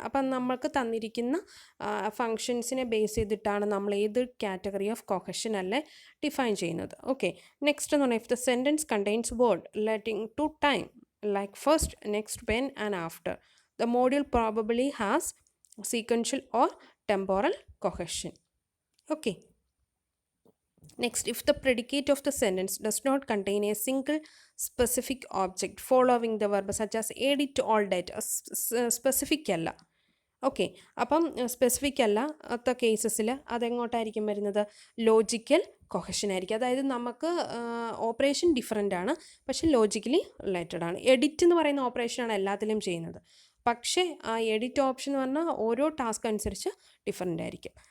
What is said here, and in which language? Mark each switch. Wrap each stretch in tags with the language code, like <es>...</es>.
<ml>അപ്പം നമ്മൾക്ക് തന്നിരിക്കുന്ന ഫങ്ഷൻസിനെ ബേസ് ചെയ്തിട്ടാണ് നമ്മൾ ഏത് കാറ്റഗറി ഓഫ് കൊഹഷൻ അല്ലേ ഡിഫൈൻ ചെയ്യുന്നത്.</ml> <en>okay, next</en> <ml>എന്ന് പറഞ്ഞാൽ</ml> <en>If the sentence contains word relating to time like first, next, when and after, the module probably has sequential or temporal cohesion. Okay, next, if the predicate of the sentence does not contain a single specific object following the verb such as edit all data, specific അല്ല.</en> <ml>Okay, അപ്പം specific അല്ലാത്ത കേസസിൽ അതെങ്ങോട്ടായിരിക്കും വരുന്നത്? Logical cohesion ആയിരിക്കും. അതായത് നമുക്ക് operation different ആണ്, പക്ഷെ logically related ആണ്. എഡിറ്റ് എന്ന് പറയുന്ന ഓപ്പറേഷനാണ് എല്ലാത്തിലും ചെയ്യുന്നത്, പക്ഷേ ആ എഡിറ്റ് ഓപ്ഷൻ എന്ന് പറഞ്ഞാൽ ഓരോ ടാസ്ക് അനുസരിച്ച് ഡിഫറെൻ്റ് ആയിരിക്കും.</ml>